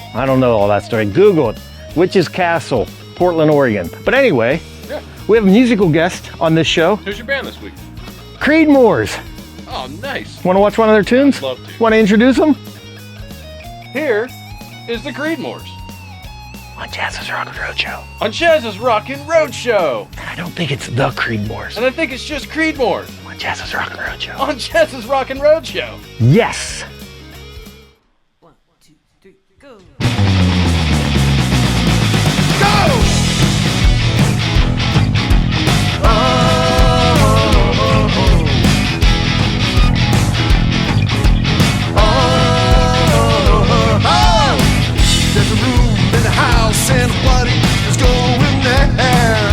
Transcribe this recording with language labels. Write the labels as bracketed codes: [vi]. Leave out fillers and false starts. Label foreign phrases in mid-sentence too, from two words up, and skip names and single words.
[en] I don't know all that story. Google it. Witch's Castle, Portland, Oregon. But anyway, Yeah. we have a musical guest on this show. Who's your band this week? Creedmoors. Oh, nice. Want to watch one of their tunes? Love to. Want to introduce them? Here is the Creedmoors On Jazz's Rockin Roadshow. on Jazz's Rockin Roadshow. I don't think it's the Creedmoors. And I think it's just Creedmoors On Jazz's Rockin Roadshow. on Jazz's Rockin Roadshow. Yes. 1, 2, 3, go. There's a room in the house and a buddy is going there.